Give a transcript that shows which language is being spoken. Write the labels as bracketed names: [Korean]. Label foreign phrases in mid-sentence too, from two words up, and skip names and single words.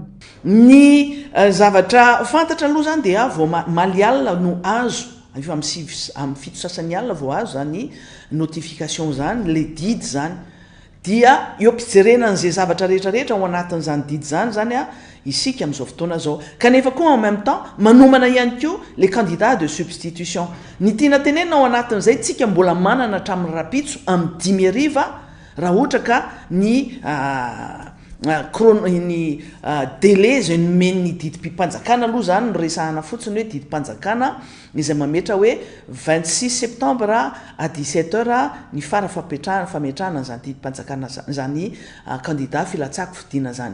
[Malagasy] Ny zavatra fantatra aloha zany dia vao maly alina no azo amin'ny fito sasany alina vao azo zany notification zany le didy zany dia eo ampijerena an'izay zavatra rehetrarehetra ao anatin'izany didy zany zany a isika amin'izao fotoana zao kanefa koa [French] en même temps [Malagasy] manomana ihany koa [French] les candidats de substitution. [Malagasy] Ny tiana tenena ao anatin'izay tsika mbola manana hatramin'ny rapitso amin'ny 10 ariva raha ohatra ka ny ny délai zay nomen'ny didym-pipanjakana aloha zany no resahana fotsiny hoe didym-panjakana izay mametra hoe 26 septembre à 17h ny fara fametrahana zany didym-panjakana zany candidat filatsako fidiana zany.